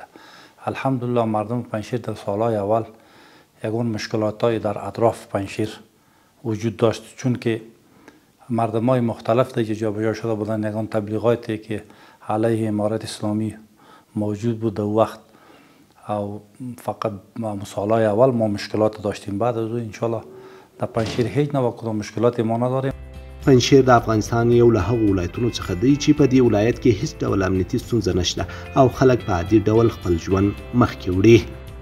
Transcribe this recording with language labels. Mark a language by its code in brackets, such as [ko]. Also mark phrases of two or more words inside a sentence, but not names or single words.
[fa] الحمدلله مردم پنجشیر در سالهای اول یگان مشکلاتای در اطراف پنجشیر وجود داشت چون که مردمای مختلف دیگه جابجا شده بودن. یگان تبلیغاتی که علیه امارت اسلامی موجود بود در وقت او فقط سالهای اول ما مشکلات داشتیم. بعد از اون [ar] انشالله [fa] در پنجشیر هیچ نوع کدام مشکلاتی ما نداریم. [ps] پنجشیر د افغانستان یو له هغو ولایتونو څخه دی چې په دې ولایت کې هیڅ ډول امنیتي ستونزه نشته او خلک په عادي ډول خپل ژوند مخکې وړي.